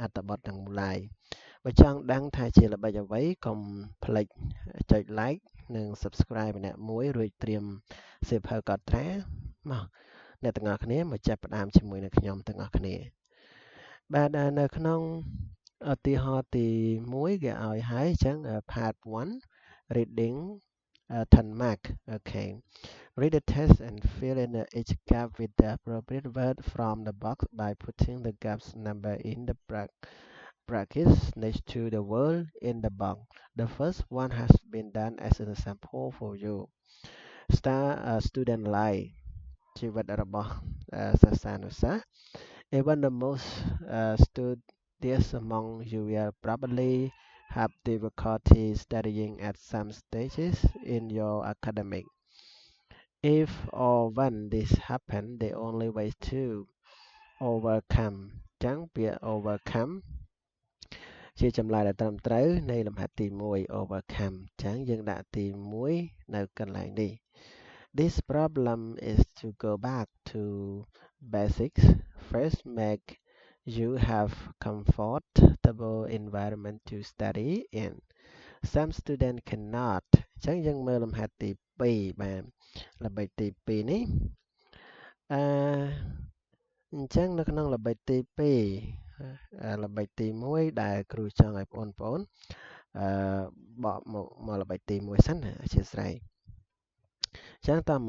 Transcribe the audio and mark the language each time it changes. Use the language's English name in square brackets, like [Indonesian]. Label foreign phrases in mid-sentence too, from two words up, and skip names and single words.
[Khmer] ត្ថបទទាំងមូលឡើយបើចង់ដឹងថាជាល្បិចអ្វីកុំភ្លេចចុច like និង subscribe ម្នាក់មួយរួចត្រៀមសៀវភៅកត់ត្រាមកអ្នកទាំងអស់ គ្នាមកចាប់ផ្ដើមជាមួយនឹងខ្ញុំទាំងអស់គ្នាបាទនៅក្នុងឧទាហរណ៍ទី1គេឲ្យហើយអញ្ចឹង part 1 [English] reading 10 mark okay read the text and fill in each gap with the appropriate word from the box by putting the gaps number in the brackets next to the word in the box the first one has been done as an example for you student life [Khmer] ជីវិតរបស់សិស្សានុសិស្ស [English] even the most studious among you will probably have difficulty studying at some stages in your academic. If or when this happens, the only way to overcome [Khmer] ចឹងពាក្យ [English] overcome [Khmer] ជាចម្លើយដែលត្រឹមត្រូវនៃលំហាត់ទី1 [English] overcome [Khmer] ចឹងយើងដាក់ទី1នៅកន្លែងនេះ [English] This problem is to go back to basics. First, make you have comfortable environment to study in. Some students cannot. [Khmer] អញ្ចឹងយើងមើលលំហាត់ទី2បាទល្បិចទី2នេះអញ្ចឹងនៅក្នុងល្បិចទី2ល្បិចទី1ដែលគ្រូចង់ឲ្យបងប្អូនបកមកល្បិចទី1សិនអធិស្ឋានចឹងតាម